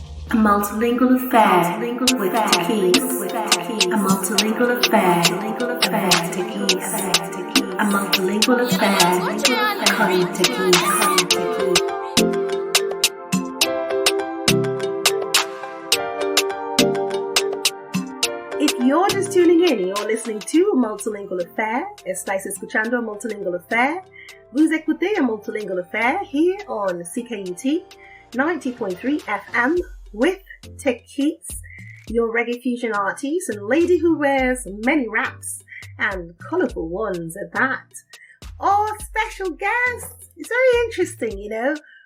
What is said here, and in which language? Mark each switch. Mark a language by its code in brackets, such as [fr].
[en] A multilingual affair with Takis. A multilingual affair with Takis. A multilingual affair with Takis. If you're just tuning in, you're listening to a Multilingual Affair. [es] Estáis escuchando a Multilingual Affair. [fr] Vous écoutez [en] a Multilingual Affair here on CKUT 90.3 FM with Takis, your reggae fusion artist and lady who wears many wraps and colourful ones at that. Oh, special guest! It's very interesting, you know.